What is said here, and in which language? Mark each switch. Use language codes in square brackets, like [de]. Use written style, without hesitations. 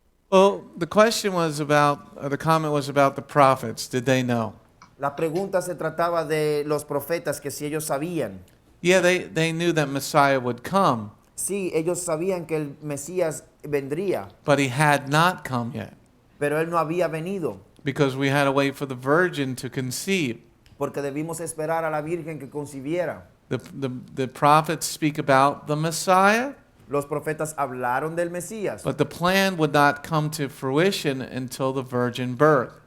[en] Well, the question was about, the comment was about the prophets. Did they know? [es] La pregunta se trataba de los profetas, que si ellos sabían. [en] Yeah, they knew that Messiah would come, [es] Sí, ellos sabían que el Mesías vendría, [en] but he had not come yet [es] pero él no había venido, [en] because we had to wait for the virgin to conceive. [es] porque debimos esperar a la Virgen que concibiera. [en] The prophets speak about the Messiah, [es] Los profetas hablaron del Mesías, [en] but the plan would not come to fruition until the virgin birth.